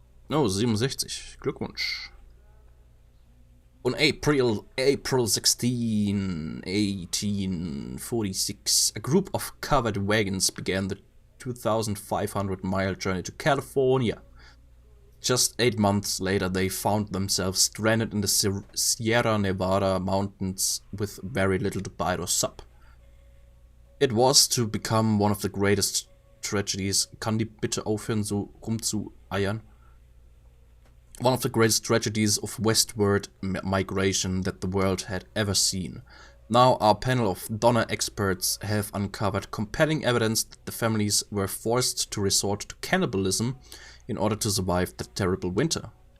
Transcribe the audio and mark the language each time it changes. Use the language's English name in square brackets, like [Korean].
[English] Oh, 67. [German] Glückwunsch. [English] On April 16, 1846, a group of covered wagons began the 2,500-mile journey to California. Just 8 months later, they found themselves stranded in the Sierra Nevada mountains with very little to buy or sup. It was to become one of the greatest tragedies. [German] Kann die bitte aufhören, so rumzueiern? [English] One of the greatest tragedies of westward migration that the world had ever seen. Now our panel of Donner experts have uncovered compelling evidence that the families were forced to resort to cannibalism in order to survive the terrible winter.